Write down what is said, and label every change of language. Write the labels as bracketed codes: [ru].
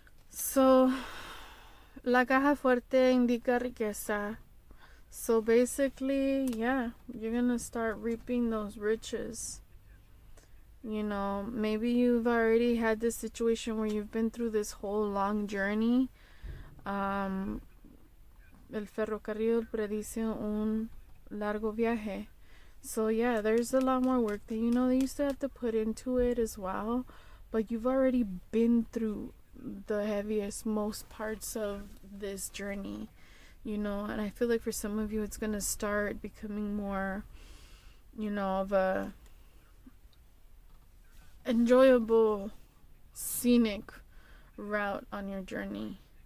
[es] So, la caja fuerte indica riqueza. [en] So basically, yeah, you're gonna start reaping those riches. Maybe you've already had this situation where you've been through this whole long journey. [es] El ferrocarril predice un largo viaje. [en] So yeah, there's a lot more work that that you still have to put into it as well, but you've already been through the heaviest, most parts of this journey, and I feel like for some of you it's gonna start becoming more, of a enjoyable, scenic route on your journey.